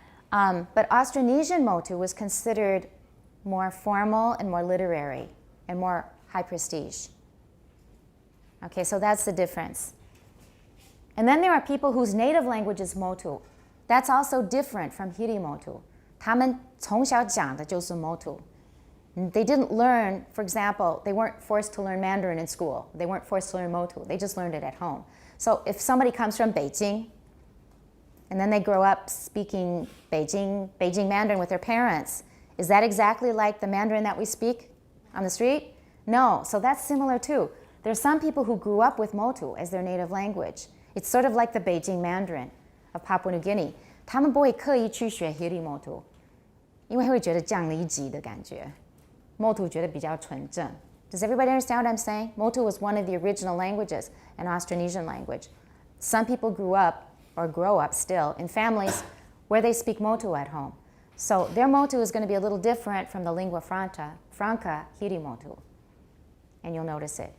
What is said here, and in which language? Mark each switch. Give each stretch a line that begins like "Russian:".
English: But Austronesian Motu was considered more formal and more literary and more high prestige. Okay, so that's the difference. And then there are people whose native language is Motu. That's also different from Hiri Motu.
Chinese: 他们从小讲的就是 Motu.
English: They didn't learn, for example, they weren't forced to learn Mandarin in school. They weren't forced to learn Motu. They just learned it at home. So if somebody comes from Beijing, and then they grow up speaking Beijing Mandarin with their parents, is that exactly like the Mandarin that we speak on the street? No, so that's similar too. There's some people who grew up with Motu as their native language. It's sort of like the Beijing Mandarin of Papua New Guinea.
Chinese: 他们不会刻意去学 Hirimoto， 因为会觉得降了一级的感觉。 Motu 觉得比较纯正。
English: Does everybody understand what I'm saying? Motu was one of the original languages, an Austronesian language. Some people grew up or grow up still in families where they speak Motu at home. So their Motu is going to be a little different from the lingua franca Hirimotu. And you'll notice it.